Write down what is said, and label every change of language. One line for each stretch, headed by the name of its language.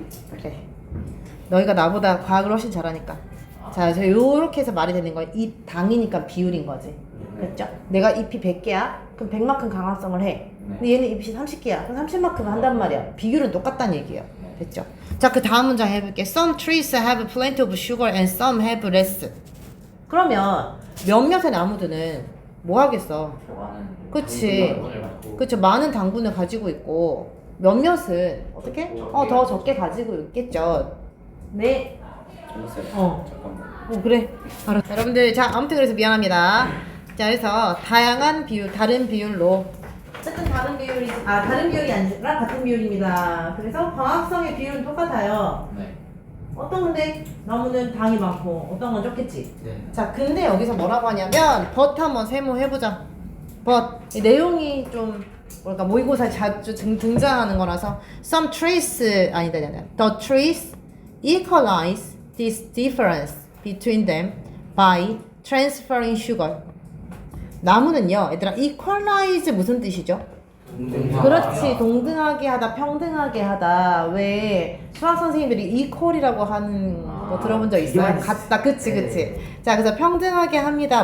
Korean: 그래. 너희가 나보다 과학을 훨씬 잘하니까. 자, 저 요렇게 해서 말이 되는 거야. 잎 당이니까 비율인 거지. 그랬죠? 내가 잎이 100개야? 그럼 100만큼 강합성을 해. 근데 얘는 잎이 30개야. 그럼 30만큼 한단 말이야. 비율은 똑같다는 얘기예요. 됐죠? 자, 그 다음 문장 해볼게.
English: Some trees have plenty of sugar and some have less.
Korean: 그러면 몇몇의 나무들은 뭐 하겠어? 그치. 그쵸. 많은 당분을 가지고 있고 몇몇은 어떻게? 더 적게 가지고 있겠죠. 네. 그래. 알았어. 여러분들, 자, 아무튼 그래서 미안합니다. 자, 그래서 다양한 비율, 다른 비율로. 어쨌든 다른 비율이 아니라 같은 비율입니다. 그래서 광합성의 비율은 똑같아요. 네. 어떤 건데 나무는 당이 많고 어떤 건 적겠지. 네. 자, 근데 여기서 뭐라고 하냐면 but 한번 세모해보자. but 이 내용이 좀 뭐랄까 모의고사에 자주 등장하는 거라서
English: some trees
Korean: 아니다.
English: the trees equalize this difference between them by transferring sugar.
Korean: 나무는요, 얘들아, equalize 무슨 뜻이죠? 그렇지, 동등하게 하다, 평등하게 하다. 왜 수학 선생님들이 equal이라고 하는 거 들어본 적 있어요? 같다, 그치. 자, 그래서 평등하게 합니다.